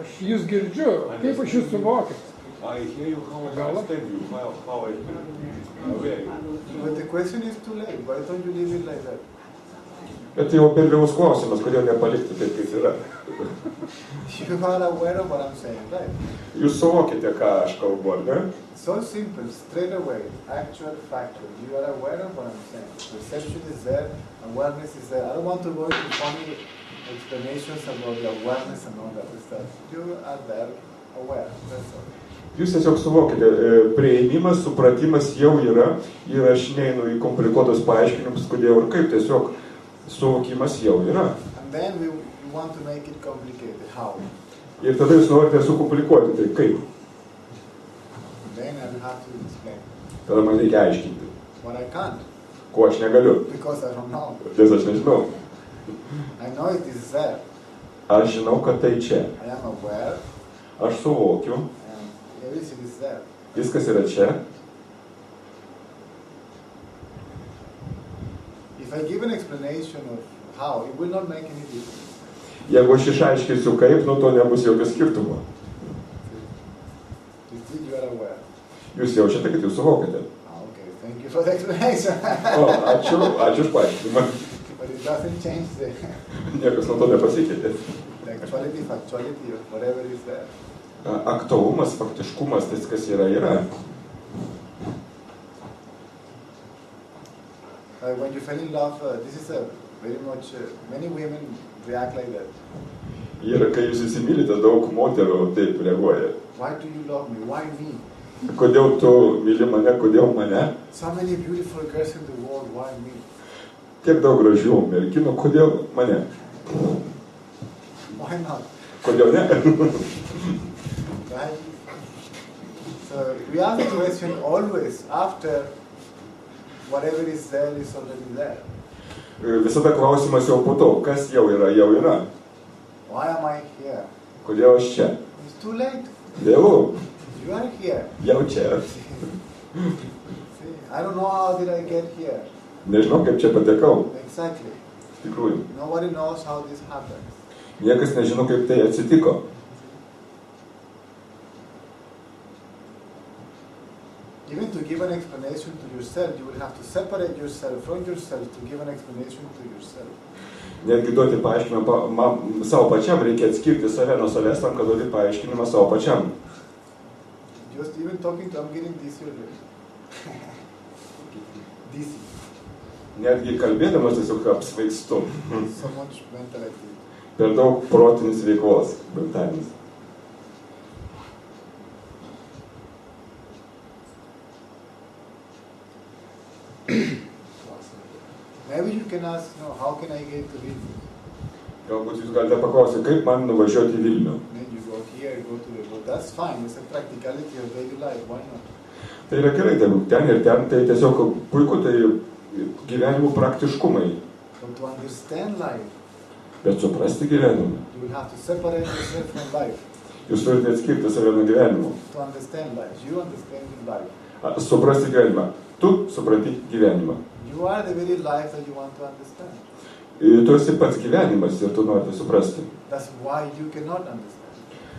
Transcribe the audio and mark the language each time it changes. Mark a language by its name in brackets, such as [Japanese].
[Lithuanian] Aš jūs girdžiu, kaip aš jūs suvokiu. [English] I hear you, how I understand you, how I aware you. But the question is too late. Why don't you leave it like that? [Lithuanian] Bet jau per vėlus klausimas, kodėl nepalikti taip, kaip yra. [English] You are aware of what I'm saying, right? [Lithuanian] Jūs suvokite, ką aš kalbu, ar ne? [English] So simple, straight away, actual factor. You are aware of what I'm saying. Perception is there, awareness is there. I don't want to go into funny explanations about the awareness and all that stuff. You are there, aware, that's all. [Lithuanian] Jūs tiesiog suvokite, priėmimas, supratimas jau yra ir aš neinu į komplikuotus paaiškinimus, kodėl ir kaip, tiesiog suvokimas jau yra. [English] And then we want to make it complicated. How? [Lithuanian] Ir tada jūs norite sukomplikuoti, tai kaip? [English] Then I will have to explain. [Lithuanian] Tada man reikia aiškinti. [English] What I can't, [Lithuanian] Ko aš negaliu, [English] because I don't know. [Lithuanian] nes aš nežinau. [English] I know it is there. [Lithuanian] Aš žinau, kad tai čia. [English] I am aware, [Lithuanian] Aš suvokiu, [English] and everything is there. [Lithuanian] viskas yra čia. [English] If I give an explanation of how, it will not make any difference. [Lithuanian] Jeigu aš išaiškinsiu kaip, to nebus jokio skirtumo. [English] Still you are aware. [Lithuanian] Jūs jaučiate, kad jūs suvokite. [English] Okay, thank you for the explanation. [Lithuanian] Ačiū už paaiškinimą. [English] But it doesn't change the [Lithuanian] Niekas nuo to nepasikeitė. [English] actuality, factuality of whatever is there. [Lithuanian] Aktualumas, faktiškumas, tai kas yra. [English] When you fell in love, this is a very much, many women react like that. [Lithuanian] Ir kai jūs įsimylite, daug moterų taip reaguoja. [English] Why do you love me? Why me? [Lithuanian] Kodėl tu myli mane, kodėl mane? [English] So many beautiful girls in the world, why me? [Lithuanian] Tiek daug gražių merginų, kodėl mane? [English] Why not? [Lithuanian] Kodėl ne? [English] Right? So we ask the question always after whatever is there is already there. [Lithuanian] Visada klausimas jau po to, kas jau yra. [English] Why am I here? [Lithuanian] Kodėl aš čia? [English] It's too late. [Lithuanian] Vėlu, [English] You are here. [Lithuanian] jau čia. [English] See, I don't know how did I get here. [Lithuanian] Nežinau, kaip čia patekau. [English] Exactly. [Lithuanian] Iš tikrųjų. [English] Nobody knows how this happens. [Lithuanian] Niekas nežino, kaip tai atsitiko. [English] Even to give an explanation to yourself, you will have to separate yourself from yourself to give an explanation to yourself. [Lithuanian] Netgi duoti paaiškinimą savo pačiam, reikia atskirti save nuo savęs tam, kad duoti paaiškinimą savo pačiam. [English] Just even talking to, I'm getting dizzy already. Dizzy. [Lithuanian] Netgi kalbėdamas tiesiog apsvaigstu. [English] So much mental activity. [Lithuanian] Per daug protinis veiklos, mentalinis. [English] Maybe you can ask, how can I get to Vilnius? [Lithuanian] Galbūt jūs galite paklausyti, kaip man nuvažiuoti į Vilnių. [English] Then you go here, you go to the road. That's fine. It's a practicality of daily life. Why not? [Lithuanian] Tai yra gerai, ten ir ten, tai tiesiog puiku, tai gyvenimo praktiškumai. [English] But to understand life, [Lithuanian] Bet suprasti gyvenimą. [English] you will have to separate yourself from life. [Lithuanian] Jūs turite atskirti save nuo gyvenimo. [English] To understand life, you understand life. [Lithuanian] Suprasti gyvenimą. Tu supranti gyvenimą. [English] You are the very life that you want to understand. [Lithuanian] Tu esi pats gyvenimas ir tu norite suprasti. [English] That's why you cannot understand.